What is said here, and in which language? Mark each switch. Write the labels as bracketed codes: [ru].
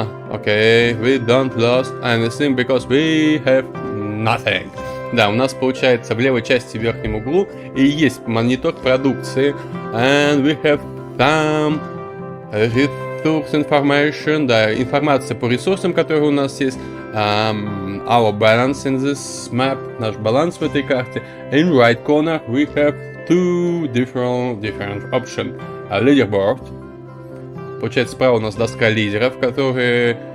[en] Okay, we don't lost anything because we have nothing. [ru] Да, у нас получается в левой части в верхнем углу и есть монитор продукции. [en] And we have some resource information, [ru] да, информация по ресурсам, которые у нас есть. [en] Our balance in this map, [ru] наш баланс в этой карте. [en] In right corner we have two different options. Leaderboard. [ru] Получается, справа у нас доска лидеров, которые...